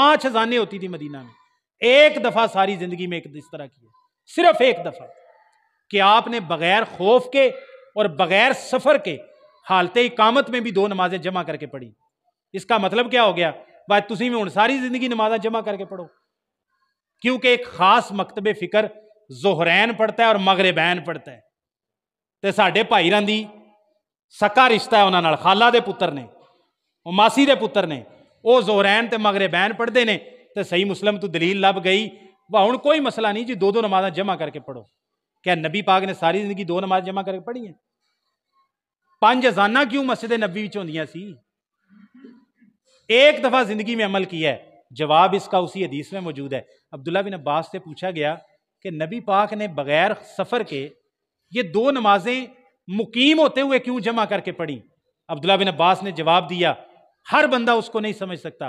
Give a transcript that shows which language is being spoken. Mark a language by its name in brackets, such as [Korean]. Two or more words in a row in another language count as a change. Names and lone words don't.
[Urdu] 5 اذانیں ہوتی تھی مدینہ میں، ایک دفعہ ساری زندگی میں اس طرح کی ہے، صرف ایک دفعہ کہ آپ نے بغیر خوف کے اور بغیر سفر کے حالت اقامت میں بھی 2 نمازیں جمع کر کے پڑھی۔ اس کا مطلب کیا ہو گیا؟ [Punjabi] بات تسی میں ہن ساری زندگی نمازیں جمع کر کے پڑھو، [Urdu] کیونکہ ایک خاص مکتب فکر ظہرین پڑھتا ہے اور مغربین پڑھتا ہے، [Punjabi] تے ساڈے بھائی راندی سکا رشتہ ہے انہاں نال، خالہ دے پتر نے، او ماسی دے پتر نے، او ظہرین تے مغربین پڑھدے نے، تے صحیح مسلم تو دلیل لب گئی، ہن کوئی مسئلہ نہیں جی، 2 نمازیں جمع کر کے پڑھو۔ [Urdu] کیا نبی پاک نے ساری زندگی 2 نماز جمع کر کے پڑھی ہیں؟ [Punjabi] 5 اذاناں کیوں مسجد نبوی وچ ہوندیاں سی؟ [Urdu] ایک دفعہ زندگی میں عمل کیا ہے۔ جواب اس کا اسی حدیث میں موجود ہے۔ عبداللہ بن عباس سے پوچھا گیا کہ نبی پاک نے بغیر سفر کے یہ 2 نمازیں مقیم ہوتے ہوئے کیوں جمع کر کے پڑھی؟ عبداللہ بن عباس نے جواب دیا، ہر بندہ اس کو نہیں سمجھ سکتا۔